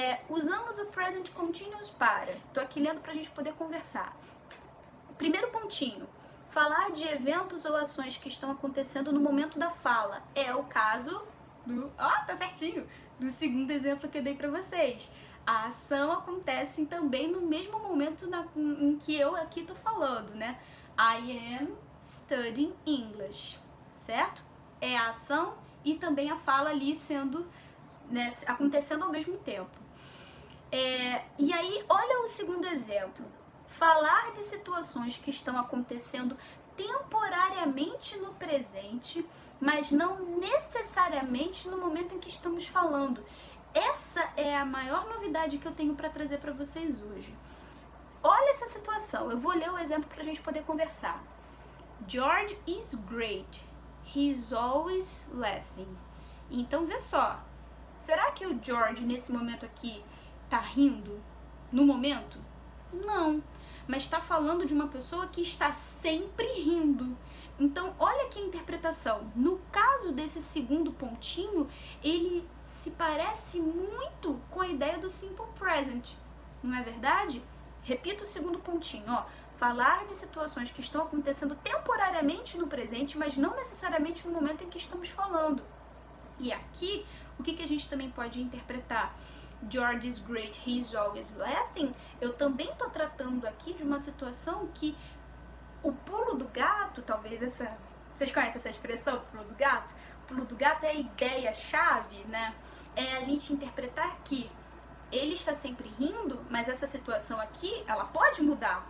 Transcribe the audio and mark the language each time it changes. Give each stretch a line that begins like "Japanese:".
Portuguese: Usamos o Present Continuous para... Tô aqui lendo pra gente poder conversar. Primeiro pontinho. Falar de eventos ou ações que estão acontecendo no momento da fala. É o caso do... tá certinho! Do segundo exemplo que eu dei pra vocês. A ação acontece também no mesmo momento em que eu aqui tô falando, né?
English: I am studying English, certo?
Portuguese: É a ação e também a fala ali sendo, né, acontecendo ao mesmo tempo. E aí, olha o segundo exemplo. Falar de situações que estão acontecendo temporariamente no presente, mas não necessariamente no momento em que estamos falando. Essa é a maior novidade que eu tenho para trazer para vocês hoje. Olha essa situação, eu vou ler o exemplo para a gente poder conversar.
English: George is great, he's always laughing.
Portuguese: Então, vê só, será que o George nesse momento aqui tá rindo no momento? Não, mas está falando de uma pessoa que está sempre rindo. Então, olha aqui a interpretação. No caso desse segundo pontinho, ele se parece muito com a ideia do Simple Present, não é verdade? Repito o segundo pontinho, ó. Falar de situações que estão acontecendo temporariamente no presente, mas não necessariamente no momento em que estamos falando. E aqui, o que a gente também pode interpretar?
English: George is great, he's always laughing.
Portuguese: Eu também estou tratando aqui de uma situação que o pulo do gato, talvez essa... Vocês conhecem essa expressão, pulo do gato? O pulo do gato é a ideia-chave, né? É a gente interpretar que ele está sempre rindo, mas essa situação aqui, ela pode mudar.